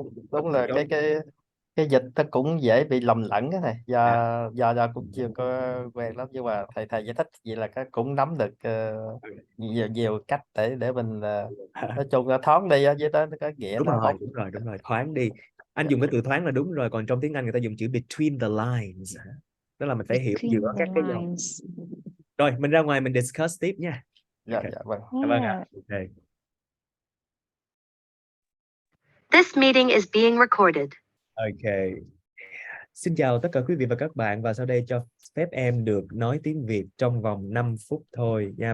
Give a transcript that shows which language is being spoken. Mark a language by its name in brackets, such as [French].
[Vietnamese] Đúng là cái dịch nó cũng dễ bị lầm lẫn cái này, do cũng chưa có quen lắm, nhưng mà thầy giải thích vậy là cũng nắm được nhiều cách để mình nói chung là thoáng đi với đó nó có nghĩa. Đúng rồi, thoáng đi. Anh dùng cái từ thoáng là đúng rồi, còn trong tiếng Anh người ta dùng chữ [English] between the lines, [Vietnamese] đó là mình phải hiểu giữa các cái dòng. Rồi mình ra ngoài mình discuss tiếp nha. Dạ vâng. Vâng ạ. Okay. [English] This meeting is being recorded. Okay. [Vietnamese] Xin chào tất cả quý vị và các bạn, và sau đây cho phép em được nói tiếng Việt trong vòng 5 phút thôi nha.